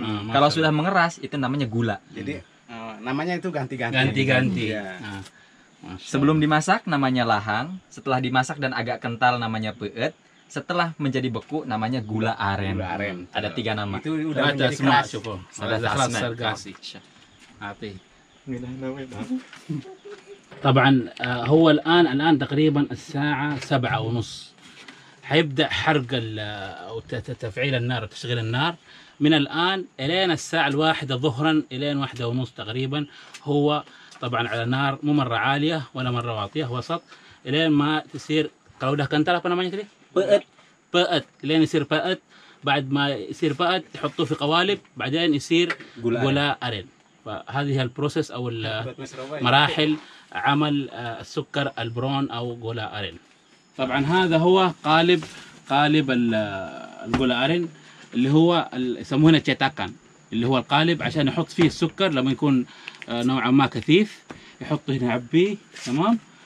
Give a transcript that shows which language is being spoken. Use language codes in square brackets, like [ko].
[id] Kalau sudah mengeras, itu namanya gula. Jadi namanya itu ganti-ganti. Ya. Sebelum dimasak namanya lahang, setelah dimasak dan agak kental namanya peut, setelah menjadi beku namanya gula aren. Gula aren. Ada 3 nama. Itu udah menjadi [ar] اسمع [id] keras. [ar] شوفوا هذا هذا خلاص تسمع. صار قاسي اعطيه طبعا هو الان تقريبا الساعه 7:30 حيبدا حرق او تفعيل النار وتشغيل النار من الان الين الساعه 1 ظهرا الين 1:30 تقريبا. هو طبعا على نار مو مره عاليه ولا مره واطيه، وسط، الين ما تصير. [id] kalau udah kental apa namanya tadi؟ [ar] بقت لين يصير بقت. بعد ما يصير بقت تحطوه في قوالب، بعدين يصير غلاء أرن. فهذه هي البروسيس او مراحل عمل السكر البرون او غلاء أرن. طبعا هذا هو قالب الغلاء أرن اللي هو يسموه هنا cetakan، اللي هو القالب عشان يحط فيه السكر لما يكون نوعا ما كثيف، يحطه هنا يعبيه تمام.